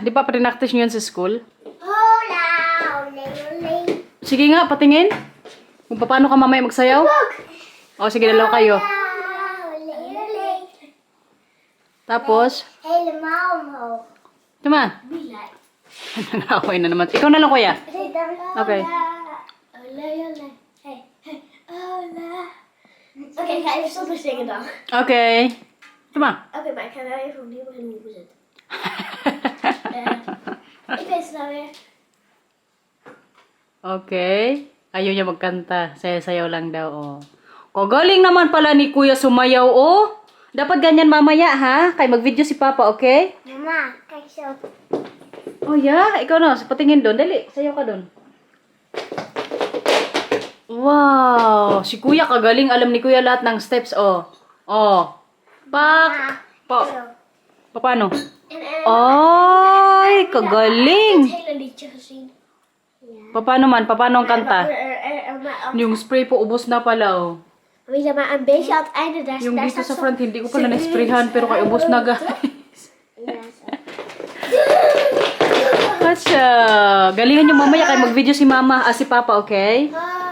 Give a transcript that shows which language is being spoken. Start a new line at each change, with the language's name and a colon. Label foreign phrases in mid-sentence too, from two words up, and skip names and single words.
Filipino: Di pa pre-practice nyo yan sa school?
Spanish: Hola, ole.
Filipino: Sige nga, patingin. Kung paano ka mamaya magsayaw? O sige, dalawa kayo.
Spanish: Ole.
Filipino: Tapos,
English: Hey, mama.
Filipino: tama.
English: Be like.
Filipino: Nangaway na naman. Ikaw na lang kuya.
English: Okay.
Spanish: Ole. Hey, hola.
Dutch: Okay, ga even zonder zingen dan.
Filipino: Okay. Tama.
Dutch: Oké, maar ik ga wel even opnieuw beginnen hoe we zitten. Ik weet het nou weer.
Filipino: Okay. Ayaw niya magkanta. Sayaw lang daw, oh. Kagaling naman pala ni Kuya sumayaw, oh. Dapat ganyan mamaya, ha? Kaya mag-video si Papa, okay?
Dutch: Mama, kijk zo.
English: Oh, yeah.
Filipino: Ikaw na. Patingin doon. Dali. Sayaw ka doon. Wow. Si Kuya kagaling. Alam ni Kuya lahat ng steps, oh. Oh. Pak. Paano? Ay, kagaling.
Dutch: Het hele liedje gezien.
Filipino: Paano ang kanta?
Dutch: Maar
Filipino: Yung spray po, ubos na pala, oh.
Dutch: weet je, maar een beetje aan het einde daar,
Filipino: Yung
Dutch: daar
Filipino: dito
Dutch: staat
Filipino: sa front, hindi ko pala na-sprayhan, pero kay ubos na, guys. Kasha. Galingan yung mamaya kay mag-video si Mama, si Papa, okay?